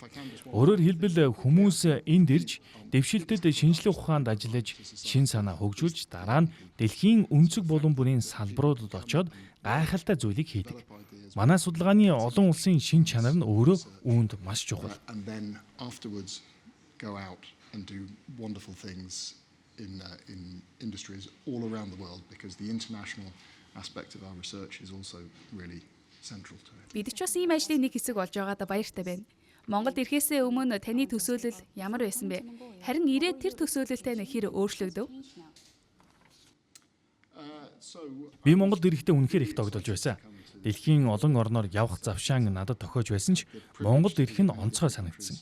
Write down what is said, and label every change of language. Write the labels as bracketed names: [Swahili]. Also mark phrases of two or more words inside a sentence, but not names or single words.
[Mongolian] Өөрөөр хэлбэл хүмүүс энд ирж дэвшилтэд шинжлэх ухаанд ажиллаж шин санаа хөгжүүлж дараа нь дэлхийн өнцөг булан бүрийн салбаруудад очоод гайхалтай зүйлийг хийдэг. Манай судалгааны олон улсын шин чанар нь өөрөө үүнд маш чухал. [English] In industries all around the world because the international aspect of our research is also really central to it. [Mongolian] Бид ч бас ийм ажлын нэг хэсэг болж байгаадаа баяртай байна. Монголд ирэхээс өмнө таны төсөөлөл ямар байсан бэ? Харин ирээд тэр төсөөлөлтэй хэр өөрчлөгдөв? Би Монголд ирэхдээ үнэхээр их тогтолж байсан. Дэлхийн олон орноор явах завшаан надад тохиож байсан ч Монголд ирэх нь онцгой санагдсан.